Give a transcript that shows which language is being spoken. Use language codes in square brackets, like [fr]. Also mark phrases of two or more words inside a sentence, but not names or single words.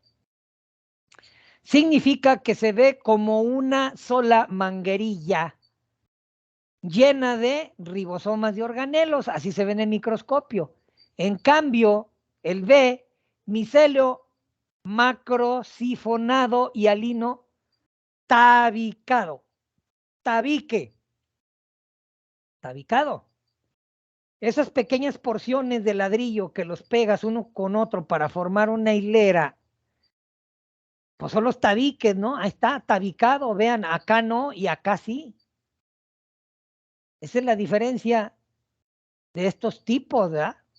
[es] Significa que se ve como una sola manguerilla llena de ribosomas de organelos, así se ve en el microscopio. En cambio, el B, micelio macrosifonado y alino tabicado. Tabique. Tabicado. Esas pequeñas porciones de ladrillo que los pegas uno con otro para formar una hilera, pues son los tabiques, ¿no? Ahí está, tabicado. Vean, acá no y acá sí. Esa es la diferencia de estos tipos, ¿verdad?